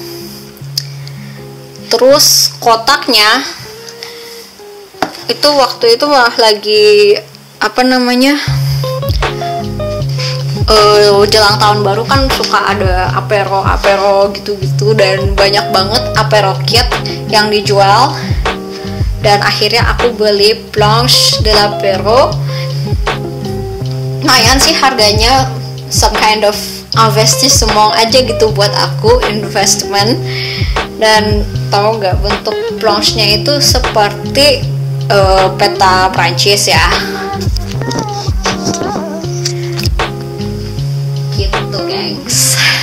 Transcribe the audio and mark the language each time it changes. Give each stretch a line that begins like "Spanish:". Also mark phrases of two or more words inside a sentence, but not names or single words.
Indonesian: Terus kotaknya itu waktu itu malah lagi jelang tahun baru kan suka ada apero gitu-gitu, dan banyak banget apero kit yang dijual, dan akhirnya aku beli Planche de l'Apéro. Lumayan sih harganya,
English: some kind of
Indonesian: investissement aja gitu buat aku, investment. Dan tau gak, bentuk planche-nya itu seperti peta Prancis ya. Gitu gengs.